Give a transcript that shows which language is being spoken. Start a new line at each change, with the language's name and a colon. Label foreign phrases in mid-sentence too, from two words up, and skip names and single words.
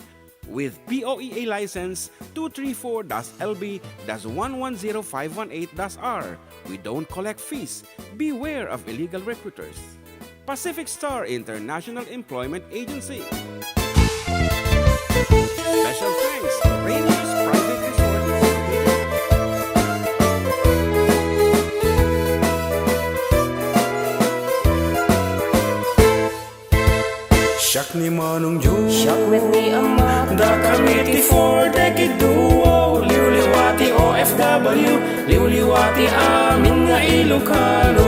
English: With POEA license 234-LB-110518-R. We don't collect fees. Beware of illegal recruiters. Pacific Star International Employment Agency. Special thanks to Rainier's Private Resort.
Iloko: Siak ni Manong Jun, Siak with ni Ama, da Committee for Decade Duo, liwliwati OFW, liwliwati amin nga Ilocano.